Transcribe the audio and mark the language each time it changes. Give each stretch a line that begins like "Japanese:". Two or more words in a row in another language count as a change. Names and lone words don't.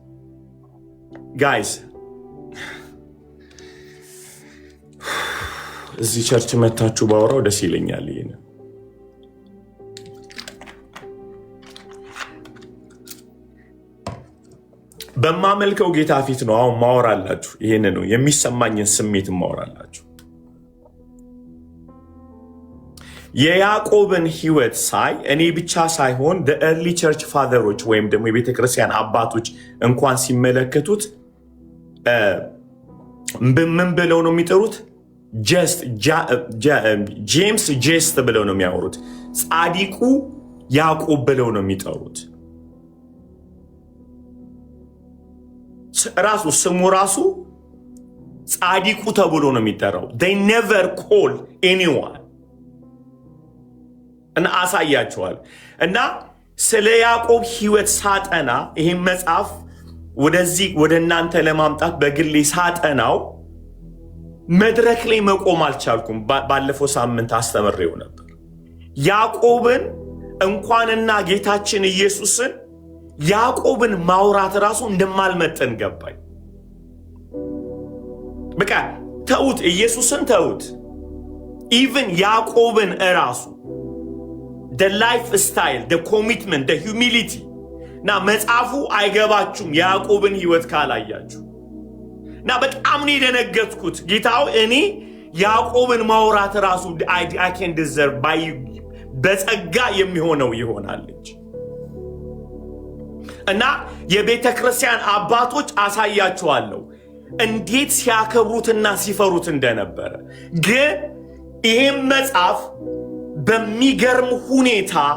Amharic: እዚህ ቸርች መታችሁ ባወራው ደስ ይለኛል። ይሄን በማመልከው ጌታ ፊት ነው አሁን ማወራላችሁ። ይሄን ነው የሚሰማኝን ስሜት ማወራላችሁ። የያዕቆብን ህይወት ሳይ እኔ ብቻ ሳይሆን
English: the early church fathers
Amharic: ወይም ደግሞ የቤተክርስቲያን አባቶች እንኳን ሲመለከቱት ምን ብለው ነው የሚጠሩት? ጄምስ ጄስት ብለው ነው የሚያወሩት። ጻዲቁ ያዕቆብ ብለው ነው የሚጠሩት። ራሱ ስሙ ራሱ ጻዲቁ ተብሎ ነው የሚጠራው።
English: they never call anyone
Amharic: እና አሳያቸዋል። እና ስለ ያዕቆብ ህይወት ሳጠና ይሄን መጽሐፍ ወደዚህ ወደ እናንተ ለማምጣት በግሌ ሳጠናው መድረክ ላይ መቆም አልቻልኩም። ባለፈው ሳምንት አስተምሬው ነበር። ያዕቆብን እንኳንና ጌታችን ኢየሱስን ያዕቆብን ማውራት ራሱ እንደማልመጠን ገባኝ። በቃ ተውት፣ ኢየሱስን ተውት። ኢቭን ያዕቆብን እራሱ
English: the lifestyle, the commitment, the humility
Amharic: እና መጽሐፉ አይገባችሁም ያዕቆብን ህይወት ካላያችሁ እና በጣም ነው የደነገጥኩት። ጌታው እኔ ያዕቆብን ማውራት ራሱ
English: I can deserve by
Amharic: በጸጋ የሚሆነው ይሆናልች እና የቤተ ክርስቲያን አባቶች አሳያችኋለሁ እንዴት ሲያከብሩትና ሲፈሩት እንደነበረ። ግን ይሄም መጽሐፍ በሚገርም ሁኔታ